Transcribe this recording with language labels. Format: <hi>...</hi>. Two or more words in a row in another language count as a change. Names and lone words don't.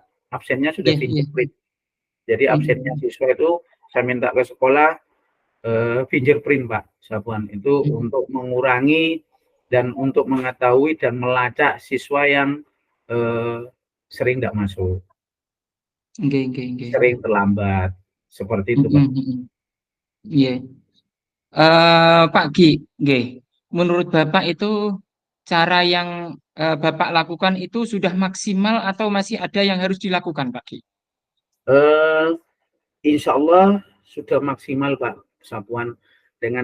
<id>Absennya sudah Iya, iya. fingerprint. Jadi absennya Mm, siswa itu saya minta ke sekolah fingerprint Pak Sapuan itu mm. untuk mengurangi dan untuk mengetahui dan melacak siswa yang sering tidak masuk, Nggih, nggih, nggih, sering nggih. terlambat, seperti itu Pak. Mm, mm, mm. Iya. Pak Gi, nggih. Menurut Bapak itu cara yang Bapak lakukan itu sudah maksimal atau masih ada yang harus dilakukan, Pak Gi? Eh,</id> <ar>إن شاء الله</ar> <id>sudah maksimal Pak Sapuan, dengan</id>